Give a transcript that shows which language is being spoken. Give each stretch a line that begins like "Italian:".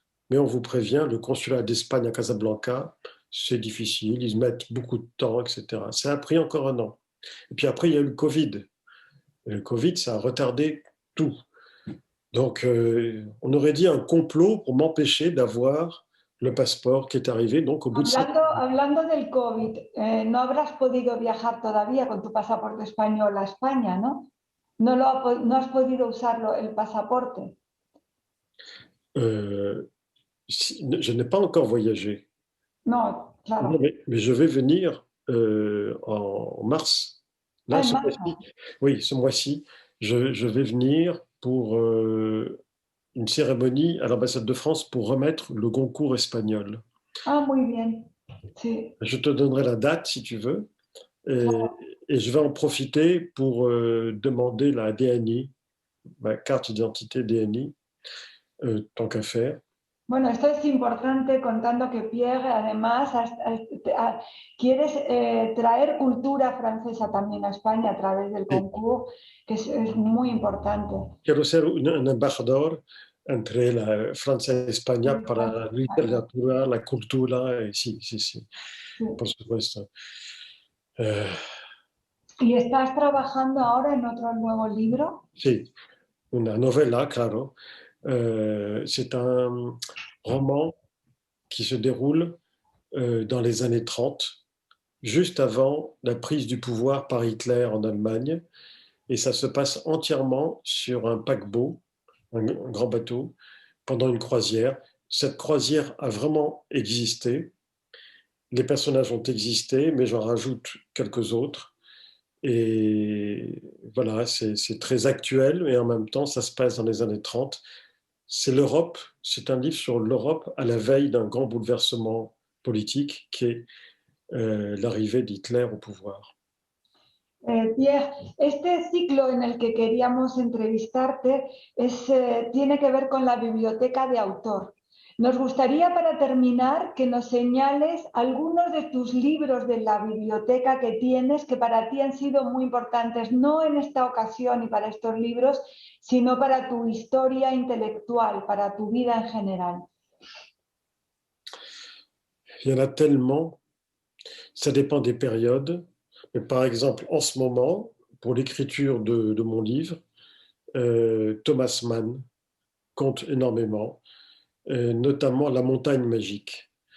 French: Mais on vous prévient, le consulat d'Espagne à Casablanca, c'est difficile, ils mettent beaucoup de temps, etc. Ça a pris encore 1 an. Et puis après, il y a eu le Covid. Et le Covid, ça a retardé tout. Donc, on aurait dit un complot pour m'empêcher d'avoir le passeport qui est arrivé donc au bout de 5 ans.
Spanish: Hablando del COVID, no habrás podido viajar todavía con tu pasaporte español a España, ¿no? No has podido usarlo, el pasaporte.
French: Je n'ai pas encore voyagé.
Spanish: No, claro.
French: Non, mais je vais venir en mars. Là, ce mois-ci, oui, ce mois-ci, je vais venir pour une cérémonie à l'ambassade de France pour remettre le Goncourt espagnol.
Spanish: Ah, muy bien. Sí.
French: Je te donnerai la date si tu veux. Et je vais en profiter pour demander la DNI, ma carte d'identité DNI, tant qu'à faire.
Spanish: Bueno, esto es importante contando que Pierre además quieres traer cultura francesa también a España a través del concours, que es muy importante. Quiero ser un embajador entre la Francia y España para la literatura, la cultura, sí, por supuesto. ¿Y estás trabajando ahora en otro nuevo libro? Sí, una novela, claro.
French: C'est un roman qui se déroule dans les années 30, juste avant la prise du pouvoir par Hitler en Allemagne. Et ça se passe entièrement sur un paquebot, un grand bateau, pendant une croisière. Cette croisière a vraiment existé. Les personnages ont existé, mais j'en rajoute quelques autres. Et voilà, c'est très actuel, et en même temps, ça se passe dans les années 30. C'est l'Europe, c'est un livre sur l'Europe à la veille d'un grand bouleversement politique qui est l'arrivée d'Hitler au pouvoir.
Spanish: Pierre, este ciclo en el que queríamos entrevistarte tiene que ver con la biblioteca de autor. Nos gustaría, para terminar, que nos señales algunos de tus libros de la biblioteca que tienes que para ti han sido muy importantes, no en esta ocasión y para estos libros, sino para tu historia intelectual, para tu vida en general.
French: Il y en a tellement, ça dépend des périodes. Mais par exemple, en ce moment, pour l'écriture de mon livre, Thomas Mann compte énormément, notamment La montagne magique.